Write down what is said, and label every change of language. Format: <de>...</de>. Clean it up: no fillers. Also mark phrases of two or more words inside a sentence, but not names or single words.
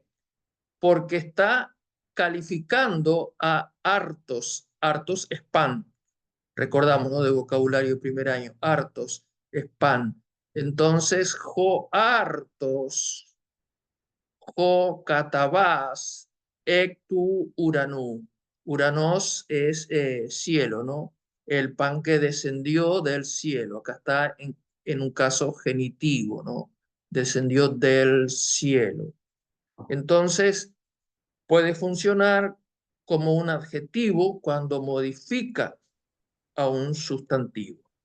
<es>Porque está calificando a hartos. Hartos es pan. Recordamos, ¿no? De vocabulario de primer año. Hartos es pan. Entonces,</es> <el>ὁ ἄρτος, ὁ καταβάς, ἐκ τοῦ οὐρανοῦ.</el> <es>Uranos es cielo, ¿no? El pan que descendió del cielo. Acá está en un caso genitivo, ¿no? Descendió del cielo. Entonces, puede funcionar como un adjetivo cuando modifica a un sustantivo.</es>